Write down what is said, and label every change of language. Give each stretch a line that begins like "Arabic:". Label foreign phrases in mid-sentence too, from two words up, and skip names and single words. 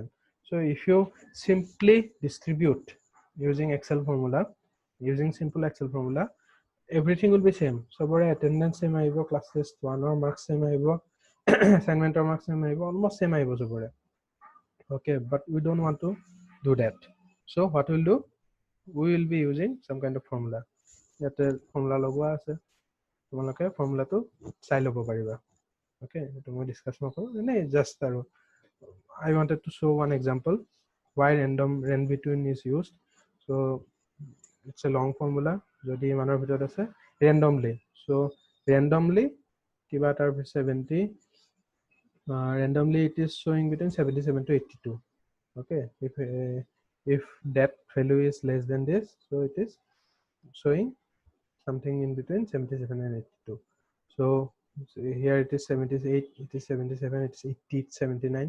English: So if you simply distribute using simple Excel formula, everything will be same. So for attendance same aibo, class test 1 or marks same aibo, assignment or marks same aibo, almost same aibo so for. Okay, but we don't want to do that. So what we'll do, we will be using some kind of formula.
Assamese: ইয়াত ফৰ্মুলা লগোৱা আছে, তোমালোকে ফৰ্মুলাটো চাই ল'ব পাৰিবা.
English: Okay,
Assamese: এটো মই ডিসকাস নকৰো, এনে
English: just আৰু I wanted to show one example why rand between is used. So it's a long formula,
Assamese: যদি মানৰ ভিতৰত আছে
English: randomly, so randomly
Assamese: কিবা তাৰ 70
English: randomly it is showing between 77 to 82. Okay, if that value is less than this, so it is showing something in between 77 and 82. So here it is 78, it is 77, it's 80, it's 79.